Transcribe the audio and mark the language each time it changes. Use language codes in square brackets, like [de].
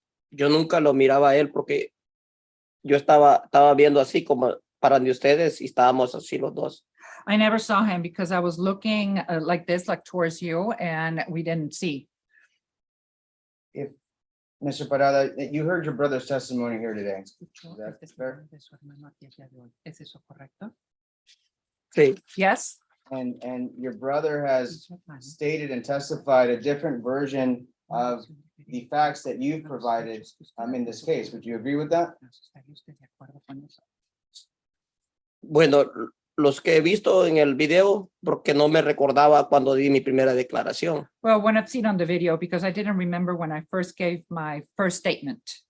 [es] Yo nunca lo miraba a él porque yo estaba viendo así como para de ustedes y estábamos así los dos. [en] I never saw him because I was looking like this, like towards you, and we didn't see. Mr. Parada, you heard your brother's testimony here today. [es] Escuchó [en] Is that [es] el [en] fair? [es] testimonio de su hermano aquí el día de hoy. ¿Es eso correcto? Sí, [en] Yes, And your brother has [es] Su hermano [en] stated and testified a different version of the facts that you've provided in this case. Would you agree with that? [es] ¿Estaría usted de acuerdo con eso? bueno, los que he visto en el video porque no me recordaba cuando di mi primera declaración. [en] well, when I've seen on the video, because I didn't remember when I first gave my first statement.